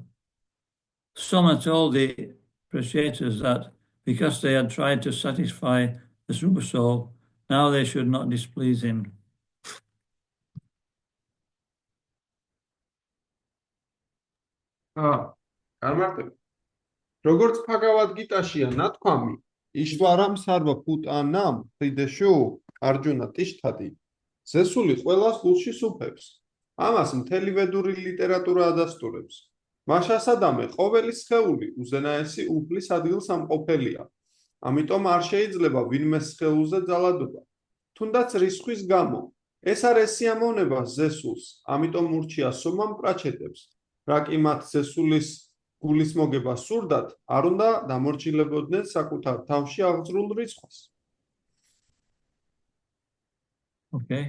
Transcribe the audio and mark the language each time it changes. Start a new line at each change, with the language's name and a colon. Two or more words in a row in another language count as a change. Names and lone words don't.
English: Some had told the appreciators that because they had tried to satisfy the super soul, now they should not displease him. Armarte.
Georgian: Როგორც Bhagavad Gita-შია ნათქვამი,
Sanskrit: ईश्वरः सर्व भूतानां हृद्देशे अर्जुन तिष्ठति,
Georgian: ზესული ყველას გულში სუფევს. ამას მთელი ვედური ლიტერატურა ადასტურებს. მაშასადამე ყოველი სხეული უზენაესი უფლის ადგილსამყოფელია. ამიტომ არ შეიძლება ვინმე სხეულზე ძალადობა. თუნდაც რისხვის გამო, ეს არ ესიამოვნება ზესულს, ამიტომ ურჩია სომამ პრაჩეტებს, რა კი მათ ზესულის გულის მოგება სურდათ, არ უნდა დამორჩილებოდნენ საკუთარ თავში აღძრულ რისხვას.
English: Okay.